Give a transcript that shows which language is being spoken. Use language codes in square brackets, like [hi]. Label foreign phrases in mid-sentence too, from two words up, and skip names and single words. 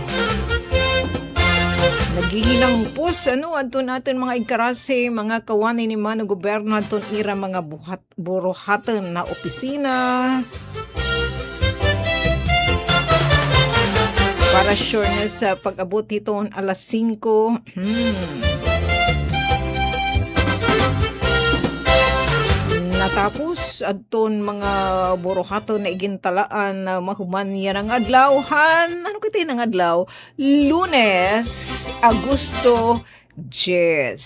[hil] Naghihinang pus, anto natin mga ikarase, mga kawanin ni Mano Goberno, anton ira mga buruhatan na opisina. Para sure na sa pag-abot ito alas 5. Natapos adton mga buruhaton na igintalaan na mahuman yan ang adlawhan. Ano kita ng adlaw? Lunes, Agosto 10.